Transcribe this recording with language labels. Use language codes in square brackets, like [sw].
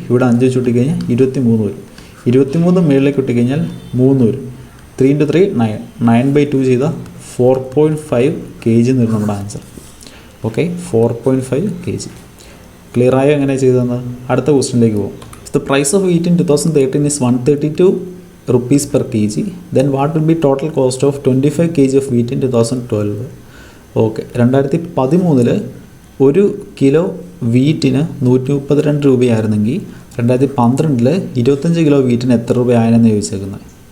[ml] ഇവിടെ 5 വെച്ച് വെട്ടിക്കഴിഞ്ഞാൽ 23 വരും. 23 മുകളിലേക്ക് വെട്ടിക്കഴിഞ്ഞാൽ 3 വരും. 3 × 3 9. 9/2 ചെയ്താൽ 4.5 kg എന്ന് വരും നമ്മുടെ ആൻസർ. Okay, 4.5 kg. ക്ലിയർ ആയോ എങ്ങനെ ചെയ്തതെന്ന്? അടുത്ത ക്വസ്റ്റ്യനിലേക്ക് പോകും. [en] The price of wheat in 2013 is 132 rupees per kg. Then what will be total cost of 25 kg of wheat in 2012? [ml] Okay, 2013 1 kilo വീറ്റിന് 132 രൂപയായിരുന്നെങ്കിൽ 2012 25 kilo വീറ്റിന് എത്ര രൂപയായെന്ന് ചോദിച്ചേക്കുന്നത്.